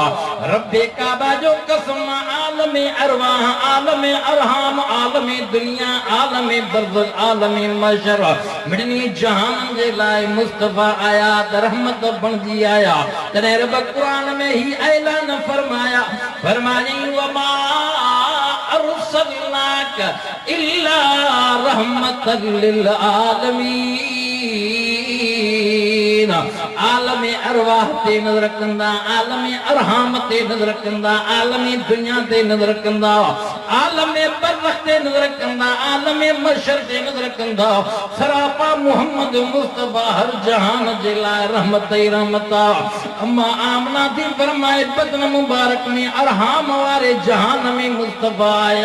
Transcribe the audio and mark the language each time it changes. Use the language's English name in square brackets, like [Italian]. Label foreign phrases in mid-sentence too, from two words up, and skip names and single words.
[Sindhi] रब्बे काबा जो कसम आलम अरवाह आलम अरहाम आलम दुनिया आलम बरज़ख आलम मशर मिडनी जहान जे लाइ मुस्तफा आया त रहमत बणजी आया। तॾहिं रब कुरान में ही ऐलान फरमाया फरमाई [Arabic] وما أرسلناك إلا رحمة للعالمين. [Sindhi] आलम अरवाह ते नज़र कंदा आलम अरहाम ते नज़र कंदा आलम दुनिया ते नज़र कंदा आलम बरज़ख ते नज़र कंदा आलम मशर ते नज़र कंदा। सरापा मुहम्मद मुस्तफा हर जहान जे लाइ रहमत ई रहमत आ। अम्मा आमना थी फरमाए बदन मुबारक में अरहाम वारे जहान में मुस्तफा आया।